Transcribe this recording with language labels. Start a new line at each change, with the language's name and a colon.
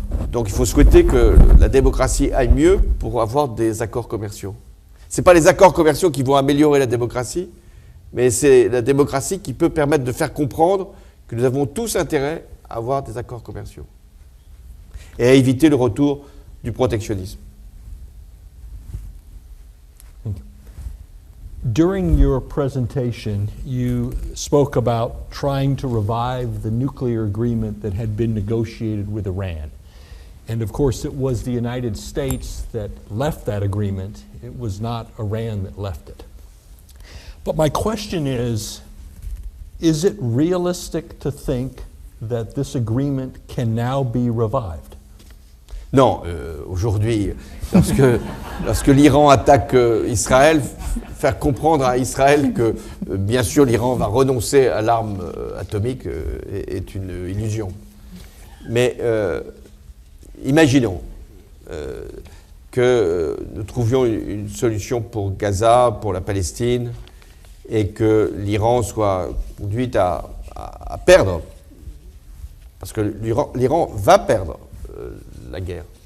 French: Donc il faut souhaiter que la démocratie aille mieux pour avoir des accords commerciaux. Ce n'est pas les accords commerciaux qui vont améliorer la démocratie, mais c'est la démocratie qui peut permettre de faire comprendre que nous avons tous intérêt à avoir des accords commerciaux et à éviter le retour du protectionnisme.
English: During your presentation, you spoke about trying to revive the nuclear agreement that had been negotiated with Iran. And of course, it was the United States that left that agreement. It was not Iran that left it. But my question is it realistic to think that this agreement can now be revived?
French: Non, aujourd'hui, lorsque l'Iran attaque Israël, faire comprendre à Israël que, bien sûr, l'Iran va renoncer à l'arme atomique est une illusion. Mais imaginons que nous trouvions une solution pour Gaza, pour la Palestine, et que l'Iran soit conduit à perdre, parce que l'Iran va perdre la guerre.